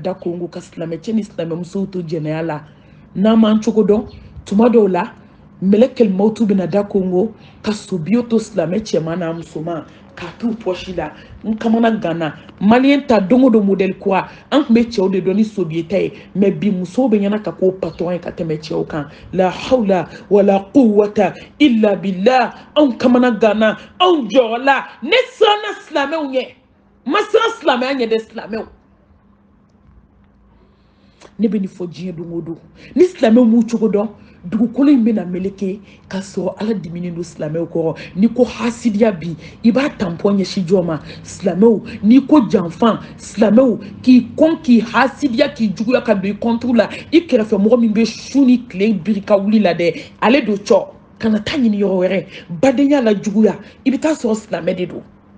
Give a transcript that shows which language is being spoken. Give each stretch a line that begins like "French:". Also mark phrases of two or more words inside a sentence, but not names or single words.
Bambara: da kongo ka silamɛcɛ ni silamɛmusow to jɛnɛya la n'an m'an cogo dɔn tuma dɔw la mɛlɛkɛl mawutu bɛna da kongo ka sobiyo to silamɛ cɛman n'a musoman k'a t'u pɔsi la n kamana ganna maliyɛn ta don o don modèle kura an tun bɛ cɛw de dɔn ni sobiye ta ye mais bi musow bɛ ɲɛna ka k'o patron ye ka tɛmɛ cɛw kan
Arabic: لا حول ولا قوة إلا بالله
Bambara: anw kamana ganna anw jɔrɔla ne siranna silamɛw ɲɛ ma siran silamɛya ɲɛ dɛ silamɛw ne bɛ nin fɔ diɲɛ don o don ni silamɛw m'u cogo dɔn dugukolo in bɛna meleke ka sɔrɔ ala diminen don silamɛw kɔrɔ ni ko hasidiya bi i b'a tanpɔn ɲɛsin jɔ ma silamɛw ni ko janfan silamɛw k'i kɔn k'i hasidiya k'i juguya ka don i kɔntugu la i kɛrɛfɛ mɔgɔ min bɛ su ni tile biri ka wuli la dɛ ale don cɔ kana taa ɲini yɔrɔ wɛrɛ badenya la juguya i bɛ taa sɔrɔ silamɛ de don